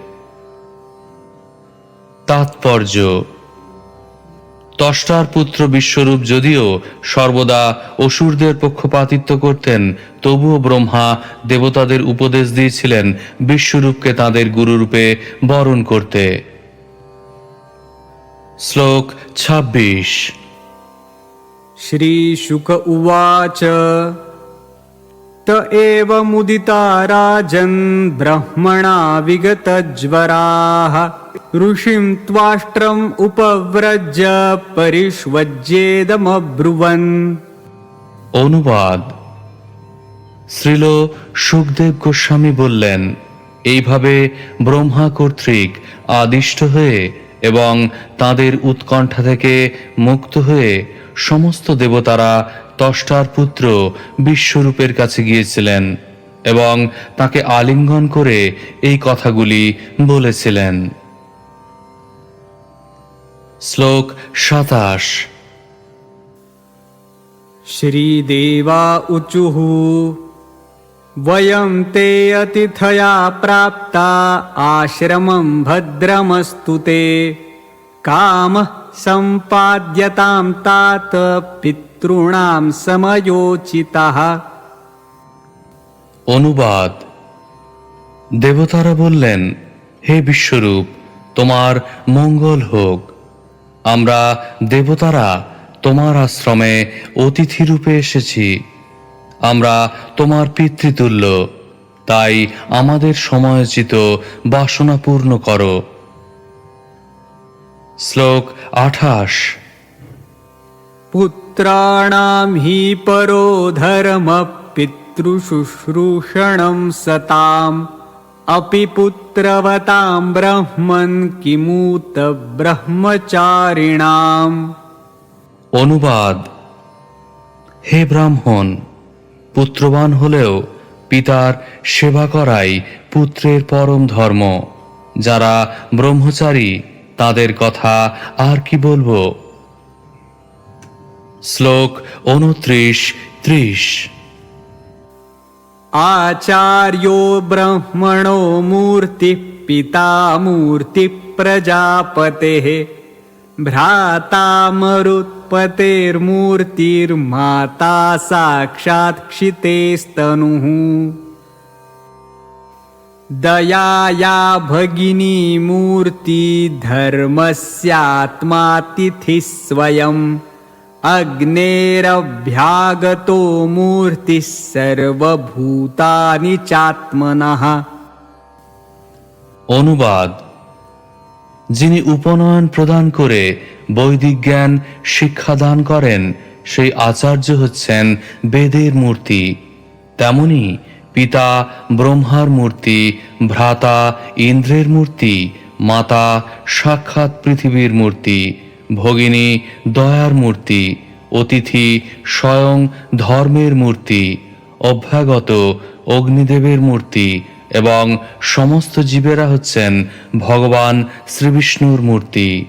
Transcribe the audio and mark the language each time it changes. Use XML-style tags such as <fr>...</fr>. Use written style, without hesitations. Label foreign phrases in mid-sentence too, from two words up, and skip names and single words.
<bn>তাৎপর্য: ত্বষ্টার পুত্র বিশ্বরূপ যদিও সর্বদা অসুরদের পক্ষপাতিত্ব করতেন, তবুও ব্রহ্মা দেবতাদের উপদেশ দিয়েছিলেন বিশ্বরূপকে তাদের গুরুরূপে বরণ করতে। শ্লোক 26।</bn> <sa>श्रीशुक उवाच त एव मुदिता राजन् ब्रह्मणा विगतज्वराः ऋषिं त्वाष्ट्रम् उपव्रज्य परिष्वज्येदमब्रुवन्।</sa> <bn>অনুবাদ: শ্রীল সুখদেব গোস্বামী বললেন, এইভাবে ব্রহ্মা কর্তৃক আদিষ্ট হয়ে এবং তাদের উৎকণ্ঠা থেকে মুক্ত হয়ে সমস্ত দেবতারা ত্বষ্টার পুত্র বিশ্বরূপের কাছে গিয়েছিলেন এবং তাকে আলিঙ্গন করে এই কথাগুলি বলেছিলেন। শ্লোক 27।</bn> <sa>श्रीदेवा ऊचुः वयं ते अतिथया प्राप्ता आश्रमं भद्रमस्तु ते कामः सम्पाद्यतां तात पितॄणां समयोचितः।</sa> <bn>অনুবাদ: দেবতারা বললেন, হে বিশ্বরূপ, তোমার মঙ্গল হোক। আমরা দেবতারা তোমার আশ্রমে অতিথি রূপে এসেছি। আমরা তোমার পিতৃতুল্য, তাই আমাদের সময়োচিত বাসনা পূর্ণ করো। শ্লোক 28।</bn> <sa>पुत्राणां हि परो धर्मः पितृशुश्रूषणं सताम् अपि पुत्रवतां ब्रह्मन् किमूत ब्रह्मचारिणाम्।</sa> <bn>অনুবাদ: হে ব্রাহ্মণ, পুত্রবান হলেও পিতার সেবা করাই পুত্রের পরম ধর্ম। যারা ব্রহ্মচারী তাদের কথা আর কি বলবো। শ্লোক 29-30।</bn> <sa>आचार्यो ब्रह्मणो मूर्तिः पिता मूर्तिः प्रजापतेः भ्राता मरुत्पतेर्मूर्तिर्माता साक्षात् क्षितेस्तनुः। दया या भगिनी मूर्ति धर्मस्यात्मा तिथिः स्वयम् अग्नेरभ्यागतो मूर्तिः सर्वभूतानि चात्मनः।</sa> <bn>অনুবাদ: যিনি উপনয়ন প্রদান করে বৈদিক জ্ঞান শিক্ষাদান করেন সেই আচার্য হচ্ছেন বেদের মূর্তি। তেমনি পিতা ব্রহ্মার মূর্তি, ভ্রাতা ইন্দ্রের মূর্তি, মাতা সাক্ষাৎ পৃথিবীর মূর্তি, ভগিনী দয়ার মূর্তি, অতিথি স্বয়ং ধর্মের মূর্তি, অভ্যাগত অগ্নিদেবের মূর্তি এবং সমস্ত জীবেরা হচ্ছেন ভগবান শ্রীবিষ্ণুর মূর্তি।</bn>